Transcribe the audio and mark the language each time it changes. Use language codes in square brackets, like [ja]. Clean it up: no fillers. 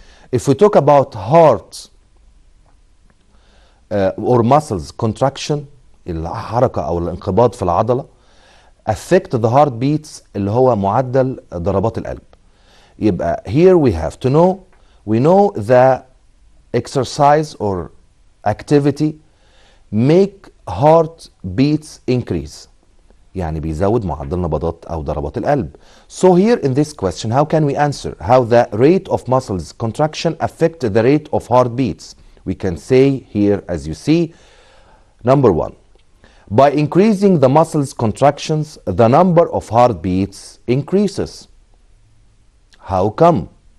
[en] If we talk about heart or muscles contraction, [ar] الحركة أو الانقباض في العضلة, [en] affect the heartbeats [ar] اللي هو معدل ضربات القلب. [en] يبقى here we have to know, we know the exercise or activity make heart beats increase. [ar] يعني بيزود معدل نبضات أو ضربات القلب. [en] So here in this question, how can we answer how the rate of muscles contraction affect the rate of heartbeats? We can say here, as you see, number one, by increasing the muscles contractions, the number of heartbeats increases. How come?